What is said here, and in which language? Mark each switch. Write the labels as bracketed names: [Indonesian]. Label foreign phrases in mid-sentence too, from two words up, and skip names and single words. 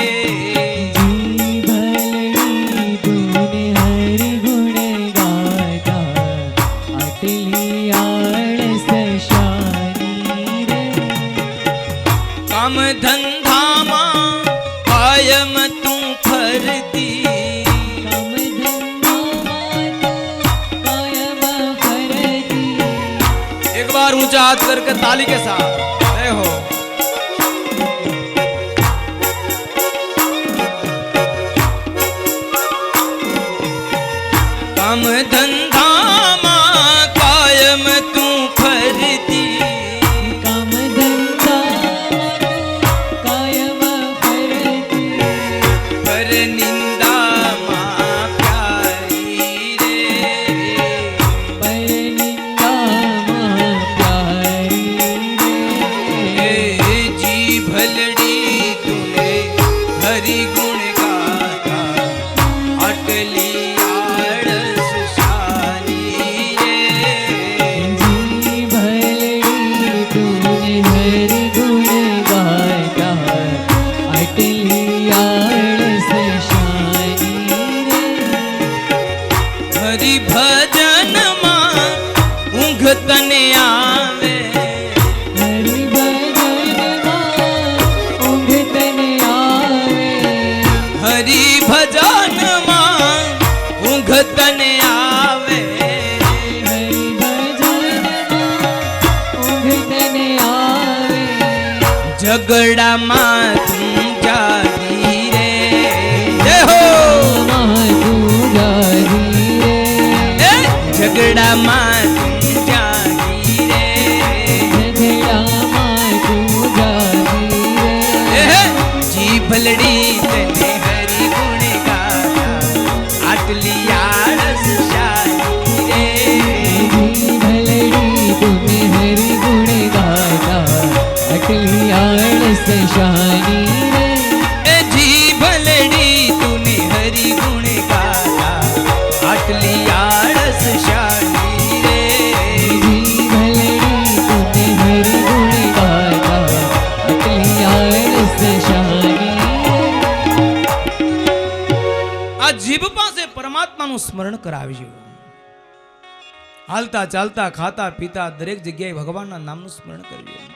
[Gujarati] જીભલડી તુને હરિ ગુણ ગાતા, આટલી આળસ શાની રે, કામ ધંધામાં કાયમ તું ફરતી, કામ ધંધામાં તું કાયમ ફરતી, [Hindi] एक बार ऊंचा हाथ करके ताली के साथ जय हो। [Gujarati] કામ ધંધા માં કાયમ તું ફરતી, કામ ધંધામાં તું કાયમ ફરતી, પર નિંદા માં પ્યારી રે, પર નિંદામાં પ્યારી રે, જી ભલડી તુને હરિ ગુણ ગાતા, આટલી આળસ શાની રે, જીભલડી તુને હરિ ગુણ ગાતા, આટલી આળસ શાની રે, હરિ ભજન માં ઊંઘ તને આવે, હરિ ભજનમાં ઊંઘ તને આવે, હરિ ભજન માં ઊંઘ તને આવે, હરિ ભજનમાં ઊંઘ તને આવે, ઝઘડા માં તું જાગી રે, જય હો। માં તું જાગી રે, એ, ઝઘડા માં તું જાગી રે, ઝઘડામાં તું જાગી રે, એ, જી ભલડી તને હરિ ગુણ ગાતા, આટલી આળસ શાની રે, જીભલડી તુને હરિ ગુણ ગાતા, આટલી આળસ શાની રે, એ, જી ભલડી તુને હરિ ગુણ ગાતા, આટલી આળસ શાની રે, જીભલડી તુને હરિ ગુણ ગાતા, આટલી આળસ શાની રે, આ જીભ પાસે પરમાત્માનું સ્મરણ કરાવજો, હાલતા ચાલતા ખાતા પીતા દરેક જગ્યાએ ભગવાનના નામનું સ્મરણ કરજો।